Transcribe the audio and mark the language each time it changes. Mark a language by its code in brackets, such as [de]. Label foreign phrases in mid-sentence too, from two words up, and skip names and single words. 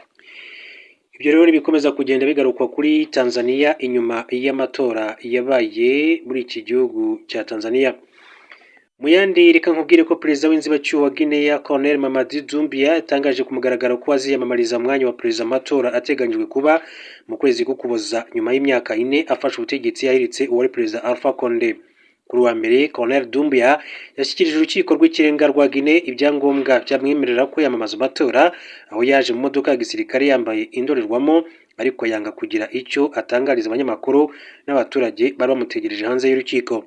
[rw] Ibyo rero bikomeza kugenda bigarukwa kuri Tanzania inyuma y'amatora yabaye muri iki gihugu cya Tanzania. Mu yandi, reka nkubwire ko perezida w'inzibacyuho wa Guinea Colonel Mamadi Doumbouya yatangaje ku mugaragaro ko aziyamamariza umwanya wa perezida amatora ateganyijwe kuba mu kwezi k'Ukuboza nyuma y'imyaka 4 afashe ubutegetsi yahiritse uwari perezida Alpha Condé. Kuri wa mbere, Colonel Doumbouya yashyikirije urukiko rw'ikirenga rwa Guinea ibyangombwa byamwemerera ko yamamaza amatora, aho yaje mu modoka ya gisirikare yambaye indorerwamo, ariko yanga kugira icyo atangariza abanyamakuru n'abaturage bari bamutegereje hanze y'urukiko.